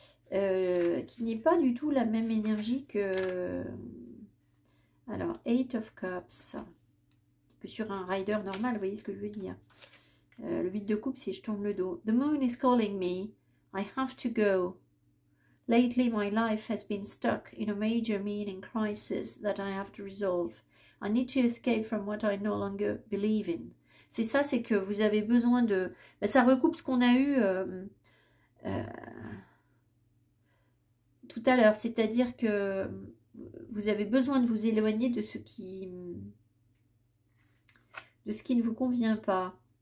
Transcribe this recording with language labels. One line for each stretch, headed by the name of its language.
French: qui n'est pas du tout la même énergie que... Alors, 8 of Cups. Que sur un rider normal, vous voyez ce que je veux dire. Le 8 de coupe, c'est « Je tourne le dos ».
English: The moon is calling me. I have to go. Lately, my life has been stuck in a major meaning crisis that I have to resolve. I need to escape from what I no longer believe in.
French: C'est ça, c'est que vous avez besoin de... Ben, ça recoupe ce qu'on a eu tout à l'heure. C'est-à-dire que vous avez besoin de vous éloigner de ce qui ne vous convient pas.